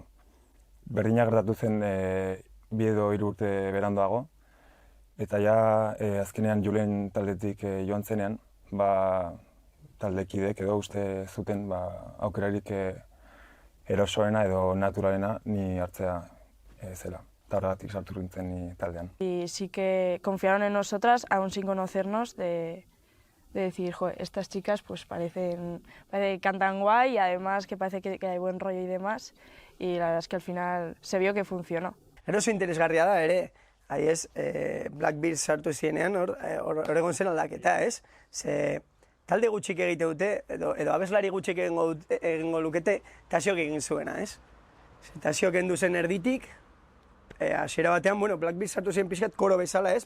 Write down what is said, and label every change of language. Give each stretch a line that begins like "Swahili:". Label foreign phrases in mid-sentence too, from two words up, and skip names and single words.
Basque: Berdina gertatu zen 2 edo 3 urte beranduago, eta ja azkenean Julen taldetik joan zenean, taldekideek edo uste zuten aukerarik erosoena edo naturalena ni hartzea zela. Eta horregatik sartu nintzen ni taldean.
Spanish: Y sí que confiaron en nosotras, aún sin conocernos, de decir, estas chicas pues parece que cantan guay y además que parece que hay buen rollo y demás. Y la verdad es que al final se vio que funcionó.
Basque: Eroso interesgarria da ere, Blackbeard sartu zienean, hor egon zen aldaketa, ez? Ze talde gutxik egite dute, edo abeslari gutxik egingo lukete, Tasiok egin zuena, ez? Tasiok kendu zen erditik, hasiera batean, Blackbeard sartu zien pixkat koro bezala, ez?